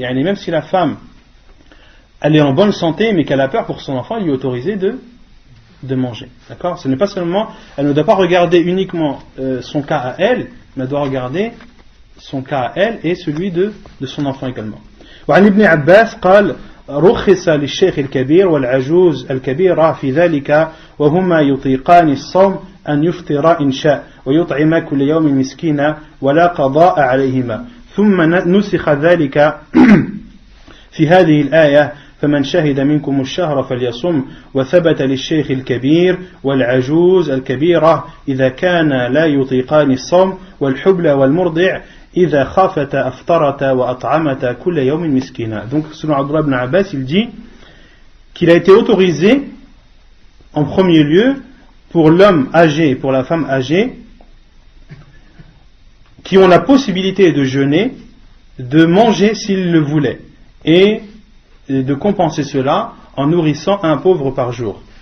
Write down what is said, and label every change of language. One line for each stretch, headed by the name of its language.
French: Et même si la femme elle est en bonne santé mais qu'elle a peur pour son enfant, il lui est autorisé de manger. D'accord ? Ce n'est pas seulement, elle ne doit pas regarder uniquement son cas à elle, mais elle doit regarder son cas à elle et celui de son enfant également.
Arabic: وعن ابن عباس قال رخص للشيخ الكبير والعجوز الكبيرة في ذلك وهما يطيقان الصوم أن يفطر إن شاء ويطعم كل يوم مسكينا ولا قضاء عليهما ثم نسخ ذلك في هذه الآية فمن شهد منكم الشهر فليصم وثبت للشيخ الكبير والعجوز الكبيرة إذا كان لا يطيقان الصوم والحبل والمرضع إذا خافتا أفطرتا وأطعمتا كل يوم مسكينا.
French: Donc selon Abdullah ibn Abbas, il dit qu'il a été autorisé en premier lieu pour l'homme âgé et pour la femme âgée qui ont la possibilité de jeûner, de manger s'ils le voulaient et de compenser cela en nourrissant un pauvre par jour.